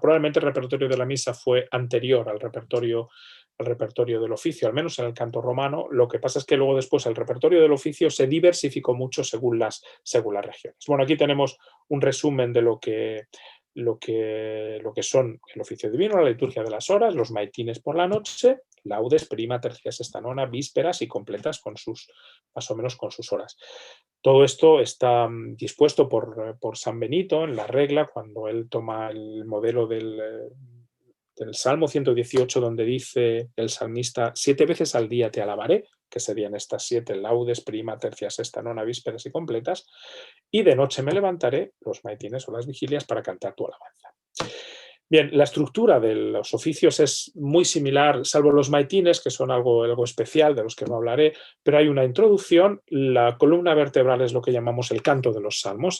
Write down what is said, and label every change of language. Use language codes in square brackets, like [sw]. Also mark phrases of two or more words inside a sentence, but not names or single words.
[es] Probablemente el repertorio de la misa fue anterior al repertorio del oficio, al menos en el canto romano. Lo que pasa es que luego después el repertorio del oficio se diversificó mucho según las regiones. Bueno, aquí tenemos un resumen de lo que son el oficio divino, la liturgia de las horas, los maitines por la noche, laudes, prima, tercia, sexta, nona, vísperas y completas más o menos con sus horas. Todo esto está dispuesto por San Benito en la regla, cuando él toma el modelo del Salmo 118, donde dice el salmista: 7 veces al día te alabaré, que serían estas 7 laudes, prima, tercia, sexta, nona, vísperas y completas, y de noche me levantaré, los maitines o las vigilias, para cantar tu alabanza. Bien, la estructura de los oficios es muy similar, salvo los maitines, que son algo especial, de los que no hablaré, pero hay una introducción. La columna vertebral es lo que llamamos el canto de los salmos.